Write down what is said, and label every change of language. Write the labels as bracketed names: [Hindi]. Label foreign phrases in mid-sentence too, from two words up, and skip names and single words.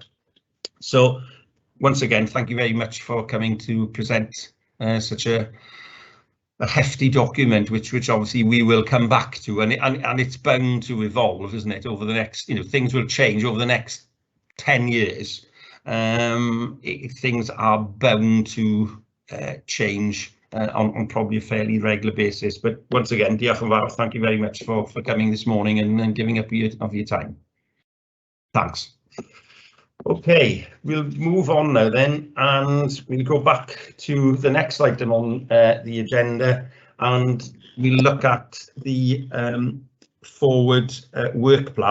[English] So once again, thank you very much for coming to present such a hefty document, which obviously we will come back to, and it's bound to evolve, isn't it, over the next, you know, things will change over the next 10 years. Things are bound to change on probably a fairly regular basis. But once again, [Welsh] diolch yn fawr, [English] thank you very much for coming this morning and giving up of your time. Thanks. Okay, we'll move on now then, and we'll go back to the next item on the agenda, and we'll look at the forward work plan.